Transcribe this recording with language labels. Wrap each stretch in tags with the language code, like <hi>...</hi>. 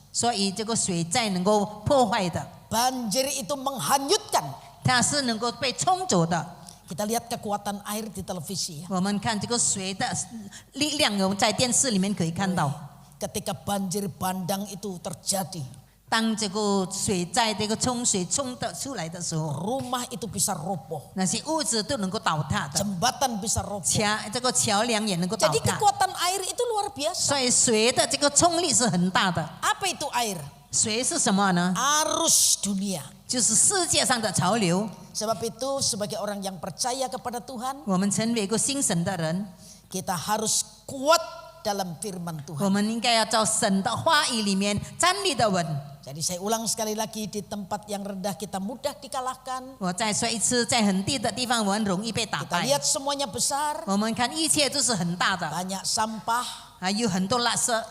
<zh>所以这个水灾能够破坏的，</zh> <id>banjir itu menghanyutkan.</id> <zh>它是能够被冲走的。</zh> <id>Kita lihat kekuatan air di televisi ya.</id> <zh>我们看这个水的力量，我们在电视里面可以看到。</zh> <id>Ketika banjir bandang itu terjadi,</id> <zh>当这个水在这个冲水冲得出来的时候，</zh> <id>rumah itu bisa roboh,</id> <zh>那些屋子都能够倒塌的，</zh> <id>jembatan bisa roboh.</id> <zh>这个桥梁也能够倒</zh> <id>Jadi</id> <zh>塌。</zh> <id>kekuatan air itu luar biasa.</id> <zh>所以水的这个冲力是很大的。</zh> <id>Apa itu air?</id> <zh>水是什么呢？</zh> <id>Arus dunia.</id> <zh>就是世界上的潮流。</zh> <id>Sebab itu sebagai orang yang percaya kepada Tuhan,</id> <zh>我们成为一个信神的人，</zh> <id>kita harus kuat dalam firman</id> <zh>我</zh> <id>Tuhan.</id> <zh>们应该要在神的话语里面站立的稳。</zh> <id>Jadi saya ulang sekali lagi, di tempat yang rendah kita mudah dikalahkan.</id> <zh>我再说一次，在很低的地方，我很容易被打</zh> <id>Kita</id> <zh>败。</zh> <id>lihat semuanya besar,</id> <zh>我们看一切都是很大的，</zh> <id>banyak sampah</id> <zh>还有很多垃圾，</zh>